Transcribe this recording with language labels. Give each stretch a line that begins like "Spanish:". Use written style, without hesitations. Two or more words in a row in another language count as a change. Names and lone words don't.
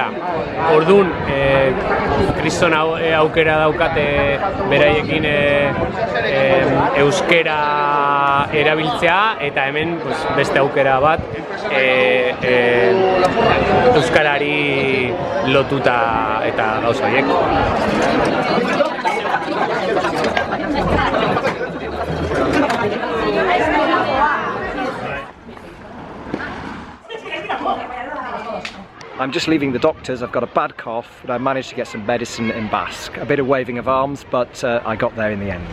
Basque: Orduan, kriston aukera daukate beraiekin euskera erabiltzea eta hemen beste aukera bat euskarari lotuta eta gauza horiek.
English: I'm just leaving the doctor's. I've got a bad cough, but I managed to get some medicine in Basque. A bit of waving of arms, but I got there in the end.